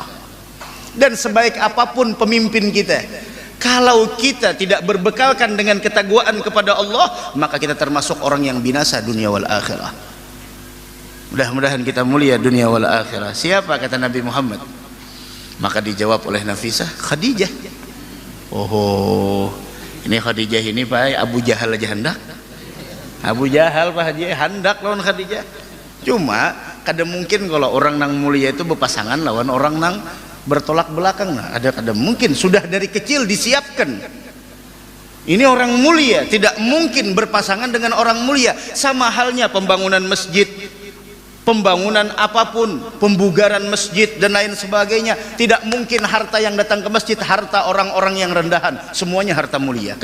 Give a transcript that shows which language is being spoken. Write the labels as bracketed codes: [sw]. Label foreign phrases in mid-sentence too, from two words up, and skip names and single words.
[id] Dan sebaik apapun pemimpin kita, kalau kita tidak berbekalkan dengan ketakwaan kepada Allah, maka kita termasuk orang yang binasa [ar] دنيا والآخرة. [id] Mudah-mudahan kita mulia [ar] دنيا والآخرة. [id] Siapa kata Nabi Muhammad? Maka dijawab oleh Nafisah, Khadijah. [bjn] Oh, ini Khadijah ini Pak Abu Jahal aja hendak. Abu Jahal Pak Haji hendak lawan Khadijah. Cuma kada mungkin kalau orang nang mulia itu berpasangan lawan orang nang bertolak belakang. [id] Nah, ada mungkin sudah dari kecil disiapkan. Ini orang mulia, tidak mungkin berpasangan dengan orang mulia. Sama halnya pembangunan masjid, pembangunan apapun, pembugaran masjid dan lain sebagainya, tidak mungkin harta yang datang ke masjid harta orang-orang yang rendahan, semuanya harta mulia.